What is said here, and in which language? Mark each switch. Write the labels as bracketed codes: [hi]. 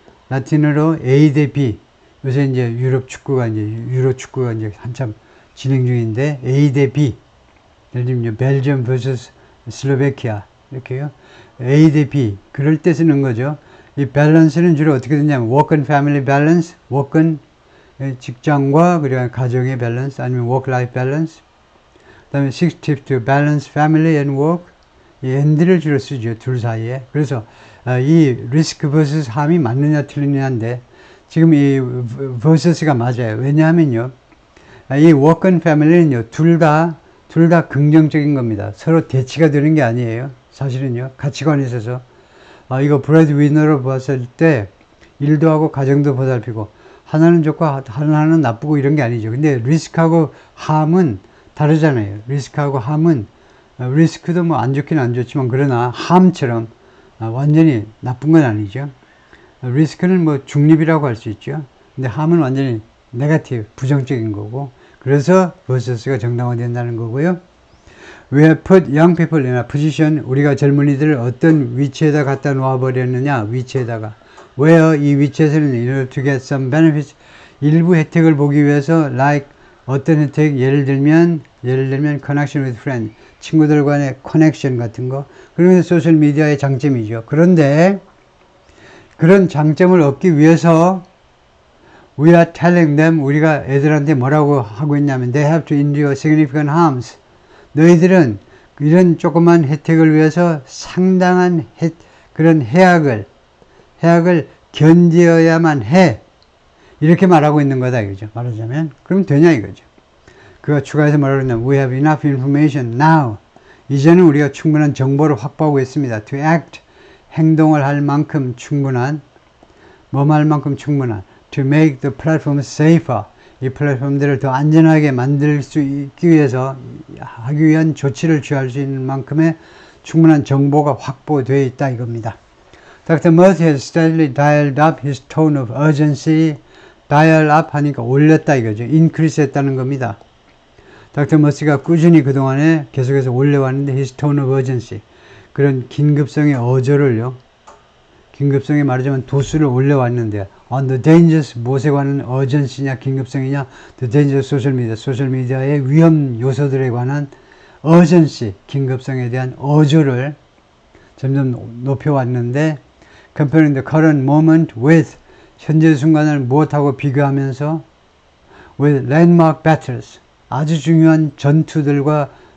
[ko] 라틴어로 A 대 B. 요새 이제 유로 축구가 이제 한참 진행 중인데 A 대 B. 예를 들면 벨지엄 vs 슬로베키아 이렇게요. A 대 B. 그럴 때 쓰는 거죠. 이 밸런스는 주로 어떻게 되냐면 [en] work and family balance, [ko] work은 직장과 그리고 가정의 밸런스 아니면 [en] work life balance. [ko] 그다음에 [en] 6 tips to balance family and work. [ko] 이 and를 주로 쓰죠. 둘 사이에. 그래서 이 [en] risk versus harm [ko] 이 맞느냐 틀리느냐인데 지금 이 versus가 맞아요. 왜냐하면요. 이 work and family는요. 둘 다 긍정적인 겁니다. 서로 대치가 되는 게 아니에요. 사실은요. 가치관에 있어서 이거 브래드 위너로 봤을 때 일도 하고 가정도 보살피고 하나는 좋고 하나는 나쁘고 이런 게 아니죠. 근데 리스크하고 harm은 다르잖아요. 리스크하고 함은 리스크도 뭐 안 좋긴 안 좋지만 그러나 함처럼 완전히 나쁜 건 아니죠. 리스크는 뭐 중립이라고 할 수 있죠. 근데 함은 완전히 네거티브, 부정적인 거고 그래서 versus가 정당화된다는 거고요. [en] We have put young people in a position, [ko] 우리가 젊은이들을 어떤 위치에다 갖다 놓아버렸느냐, 위치에다가. [en] Where [ko] 이 위치에서는 [en] in order to get some benefits, [ko] 일부 혜택을 보기 위해서 like 어떤 혜택, 예를 들면 [en] connection with friends, [ko] 친구들 간의 커넥션 같은 거. 그러면 소셜 미디어의 장점이죠. 그런데 그런 장점을 얻기 위해서 [en] we are telling them, [ko] 우리가 애들한테 뭐라고 하고 있냐면 [en] they have to endure significant harms. [ko] 너희들은 이런 조그만 혜택을 위해서 상당한 그런 해악을 견디어야만 해. 이렇게 말하고 있는 거다 이거죠. 말하자면 그럼 되냐 이거죠. 그가 추가해서 뭐라고 했냐면 [en] We have enough information now. [ko] 이제는 우리가 충분한 정보를 확보하고 있습니다. [en] To act, [ko] 행동을 할 만큼 충분한, 뭐할 만큼 충분한. [en] To make the platforms safer. [ko] 이 플랫폼들을 더 안전하게 만들 수 있기 위해서 하기 위한 조치를 취할 수 있는 만큼의 충분한 정보가 확보되어 있다 이겁니다. [en] Dr. Murthy has steadily dialed up his tone of urgency. dial up [ko] 하니까 올렸다 이거죠. increase 했다는 겁니다. Dr. Murthy가 꾸준히 그동안에 계속해서 올려왔는데 [en] his tone of urgency. [ko] 그런 긴급성의 어조를요. 긴급성에 말하자면 도수를 올려왔는데 [en] on the dangers, [ko] 무엇에 관한 urgency냐 긴급성이냐 [en] the dangers social media, [ko] 소셜미디어의 위험 요소들에 관한 urgency, 긴급성에 대한 어조를 점점 높여왔는데 [en] comparing the current moment with [ko] 현재 순간을 무엇하고 비교하면서 [en] with landmark battles [ko] 아주 중요한 전투들과